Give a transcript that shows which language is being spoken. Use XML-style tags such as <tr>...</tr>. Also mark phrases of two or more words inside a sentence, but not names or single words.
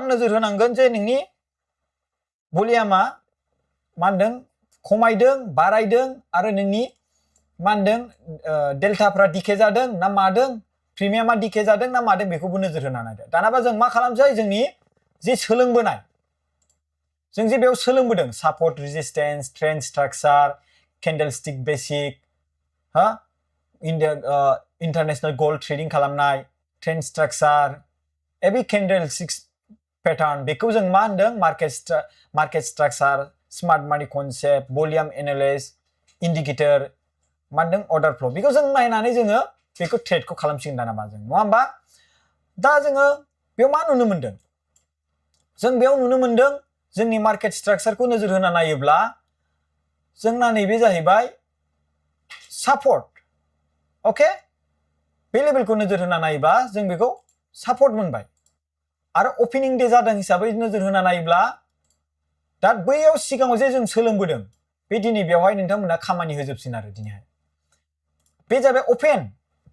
<brx>नोजोर होनांगोन जे नोंनि भलियामा मा होनदों खमायदों बारायदों आरो नोंनि मा होनदों डेल्टाफ्रा डिके जादों ना मादों प्रिमियामा डिके जादों ना मादों बेखौबो नोजोर होना नायदो दानाबा जों मा खालामसै जोंनि जे सोलोंबोनाय जों जे बेयाव सोलोंबोदों</brx> <en>support resistance trend structure candlestick basic international gold trading खालामनाय trend structure every candlestick pattern</en> <brx>बेखौ जों मा होनदों</brx> <en>market structure smart money concept volume analysis indicator</en> <brx>मा होनदों</brx> <en>order flow</en> <brx>बेखौ जों नायनानै जोङो बेखौ ट्रेडखौ खालामसिगोन दाना मा जों नङा होमबा दा जोङो बेयाव मा नुनो मोनदों जों बेयाव नुनो मोनदों जोंनि मार्केट स्ट्राक्चारखौ नोजोर होना नायोब्ला जोंना नैबे जाहैबाय</brx> <en>support okay</en> <brx>बे लेभेलखौ नोजोर होना नायोब्ला जों बेखौ सापर्ट मोनबाय आरो</brx> <en>opening day</en> <brx>जादों हिसाबै नोजोर होना नायोब्ला दा बैयाव सिगाङाव जे जों सोलोंबोदों बे दिनै बेवहाय नोंथांमोना खामानि होजोबसिन आरो दिनैहाय बे जाबाय ओपन</brx>